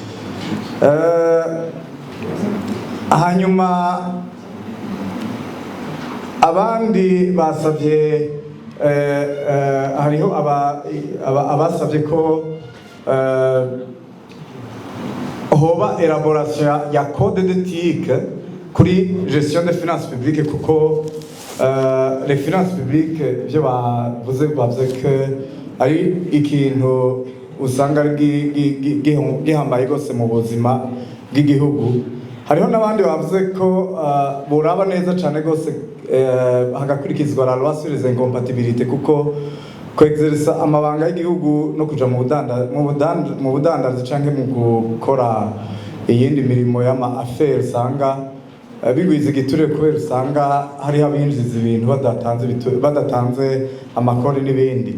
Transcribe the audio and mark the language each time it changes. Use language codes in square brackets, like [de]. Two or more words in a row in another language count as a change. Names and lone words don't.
[rn] Hanyuma abandi basavye hariho abasavye ko hoba élaboration ya [fr] code d'éthique [rn] kuri [fr] gestion des finances publiques [rn] kuko [fr] les finances publiques [rn] byo bavuze ko ari ikintu usanga gihambaye gose mu buzima bw'igihugu. Hariho n'abandi bavuze ko buraba neza cyane gose hagakurikizwa [fr] la loi sur les incompatibilités [rn] kuko kwexerisa amabanga y'igihugu no kuja mu budandazi canke mu gukora iyindi mirimo y'ama affaires usanga bigwiza igiturire kubera usanga hariho abinjiza ibintu badatanze amakori n'ibindi.